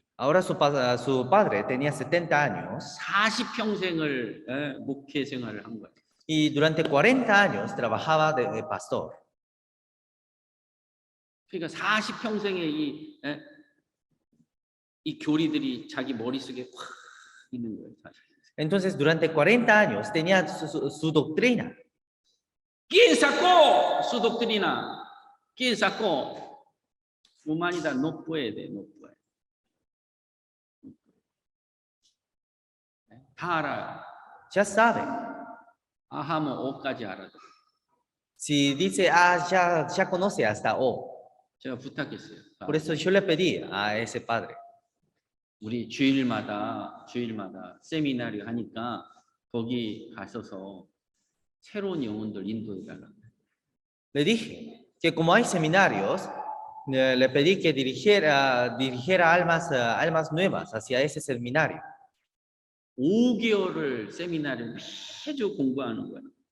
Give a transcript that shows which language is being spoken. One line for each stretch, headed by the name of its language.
Spanish: Ahora su padre tenía 70 años
Korean: 40평생을 목회 생활을 한 거예요.
Spanish: y durante 40 años trabajaba de pastor.
Korean: 그러니까 40평생의 이 교리들이 자기 머릿속에 확 있는 거예요. 사실.
Spanish: Entonces, durante 40 años tenía su doctrina. ¿Quién sacó su doctrina? ¿Quién sacó? Humanidad no puede, no puede.
Korean: 다 알아요.
Spanish: Ya sabe.
Korean: 아하모 오까지 알아요.
Spanish: Si dice ya conoce hasta O.
Korean: 제가 부탁했어요.
Spanish: Por eso yo le pedí a ese padre.
Korean: 우리 주일마다 세미나리 하니까 거기 가셔서 새로운 영혼들 인도해달라.
Spanish: Le dije que como hay seminarios, le pedí que dirigiera almas nuevas hacia ese seminario.
Korean: 5개월을 세미나를 매주 공부하는 거예요.